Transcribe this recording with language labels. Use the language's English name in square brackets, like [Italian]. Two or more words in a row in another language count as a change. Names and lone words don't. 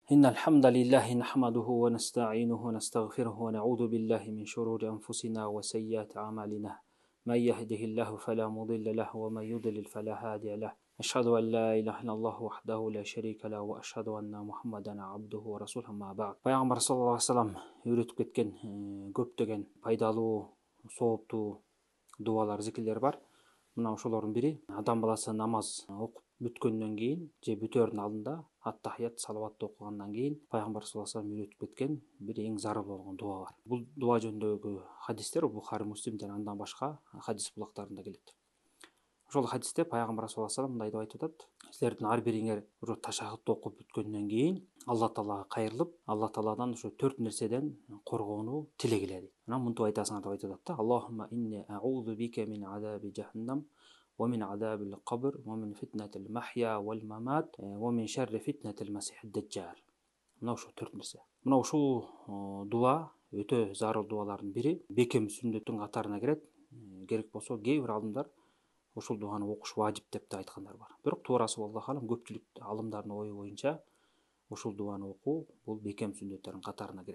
[Arabic] إن الحمد لله نحمده ونستعينه ونستغفره ونعوذ بالله من شرور أنفسنا وسيئات أعمالنا من يهده الله فلا مضل له ومن يضلل فلا هادي له أشهد أن لا إله إلا الله وحده لا شريك له وأشهد أن محمدا عبده ورسوله ما بعد. [Kazakh] Пайғамбар [Arabic] صلى الله عليه وسلم [Kazakh] үйретіп кеткен көптеген пайдалы, сауапты дуалар, зікірлер бар. [Kyrgyz] Мына ошолордун бири адам баласы намаз окуп бүткөндөн кийин же бүтөрдүн алдында ат-тахият, салаватты окугандан кийин пайгамбар [Arabic] صلى الله عليه وسلم [Kyrgyz] үйрөтүп кеткен бир эң зарыл болгон дуа бар. Бул дуа жөнүндөгү хадистер Бухари, Муслим жана андан башка хадис булактарында келет. Ошол хадисте пайгамбар [Arabic] صلى الله عليه وسلم [Kyrgyz] мындай деп айтып атат: силердин ар бириңер ошо ташаххутты окуп бүткөндөн кийин Алла таалага кайрылып, Алла тааладан ошо 4 нерседен коргоону тилегиле дейт. Анан мынтип айтасыңар деп айтып атат да: [Arabic] اللهم إني أعوذ بك من عذاب جهنم [Kyrgyz] ومن عذاب القبر ومن فتنة المحيا والممات ومن شر فتنة المسيح الدجال. Мына ошо 4 нерсе. Мына ушул дуа өтө зарыл дуалардын бири. Бекем сүннөттүн катарына кирет. Керек болсо кээ бир алымдар ушул дуаны окуш важип деп да айткандар бар. Бирок туурасы [Arabic] الله أعلم [Kyrgyz] көпчүлүк алымдардын ою боюнча ушул дуаны окуу бул бекем сүннөттөрдүн катарына кирет.